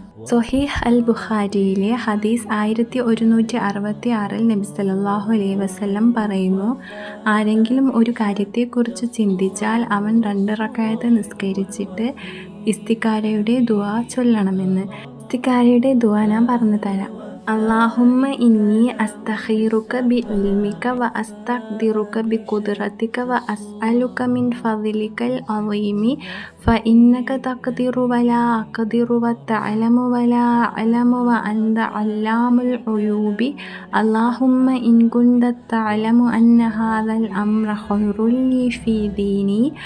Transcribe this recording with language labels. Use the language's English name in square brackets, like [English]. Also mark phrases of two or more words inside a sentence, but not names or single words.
[Malayalam] സ്വഹീഹ് അൽ ബുഖാരിയിലെ ഹദീസ് 1166 നബി [Arabic] صلى الله عليه وسلم [Malayalam] പറയുന്നു, ആരെങ്കിലും ഒരു കാര്യത്തെക്കുറിച്ച് ചിന്തിച്ചാൽ അവൻ 2 റക്അത്ത് നിസ്കരിച്ചിട്ട് ഇസ്തിഖാരയുടെ ദുആ ചൊല്ലണമെന്ന്. ഇസ്തിഖാരയുടെ ദുആ ഞാൻ പറഞ്ഞു തരാം. [Arabic] اللهم إني أستخيرك بعلمك وأستقدرك بقدرتك وأسألك من فضلك العظيم فإنك تقدر ولا أقدر وتعلم ولا أعلم وأنت علام الغيوب اللهم إن كنت تعلم أن هذا الأمر خير لي في ديني